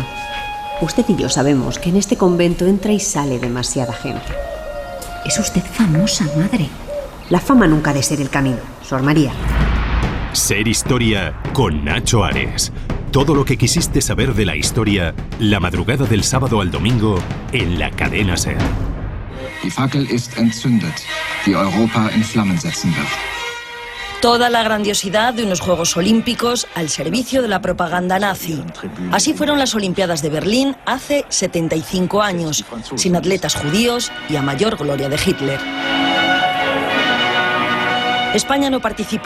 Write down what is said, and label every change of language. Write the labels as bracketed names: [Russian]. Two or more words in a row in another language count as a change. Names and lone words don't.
[Spanish] Usted y yo sabemos que en este convento entra y sale demasiada gente. Es usted famosa, madre. La fama nunca ha de ser el camino, Sor María. Ser Historia con Nacho Ares. Todo lo que quisiste saber de la historia, la madrugada del sábado al domingo en la cadena SER. [German] Die Fackel ist entzündet, die Europa in Flammen setzen wird. [Spanish] Toda la grandiosidad de unos Juegos Olímpicos al servicio de la propaganda nazi. Así fueron las Olimpiadas de Berlín hace 75 años, sin atletas judíos y a mayor gloria de Hitler. España no participó.